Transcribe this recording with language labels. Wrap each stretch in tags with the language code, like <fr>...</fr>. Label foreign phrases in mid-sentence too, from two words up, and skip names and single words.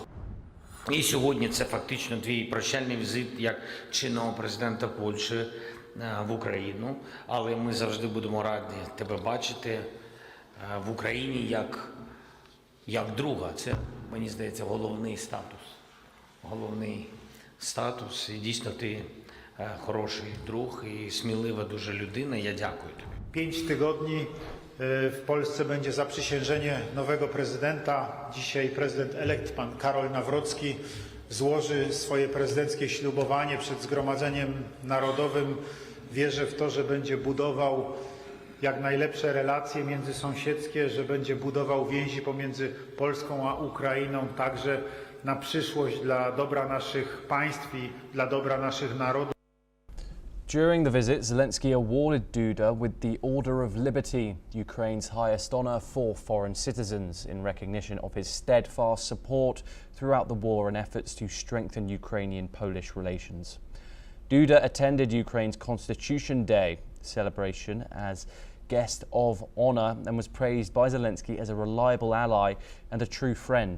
<uk>І сьогодні це фактично твій прощальний візит як чинного президента Польщі в Україну, але ми завжди будемо раді тебе бачити в Україні як друга. Це, мені здається, головний статус. І дійсно ти хороший друг і смілива дуже людина. Я дякую тобі.</uk> <pl>5 tygodni w Polsce będzie zaprzysiężenie nowego prezydenta. Dzisiaj prezydent elekt pan Karol Nawrocki złoży swoje prezydenckie ślubowanie przed Zgromadzeniem Narodowym. Wierzę w to, że będzie budował jak najlepsze relacje międzysąsiedzkie, że będzie budował więzi pomiędzy Polską a Ukrainą, także na przyszłość dla dobra naszych państw i dla dobra naszych narodów.</pl> <en>During the visit, Zelensky awarded Duda with the Order of Liberty, Ukraine's highest honour for foreign citizens, in recognition of his steadfast support throughout the war and efforts to strengthen Ukrainian-Polish relations. Duda attended Ukraine's Constitution Day celebration as guest of honour and was praised by Zelensky as a reliable ally and a true friend.</en>